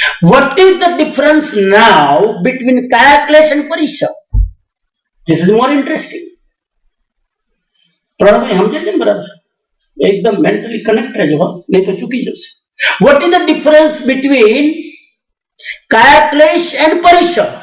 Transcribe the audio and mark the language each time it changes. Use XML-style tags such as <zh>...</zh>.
<en>What is the difference now between kaya clash and parisha? This is more interesting.</en> <gu>પ્રણભાઈ સમજે છે ને બરાબર? એકદમ મેન્ટલી કનેક્ટ રહેજો, નહીં તો ચૂકી જશે.</gu> <en>What is the difference between kaya clash and parisha?</en>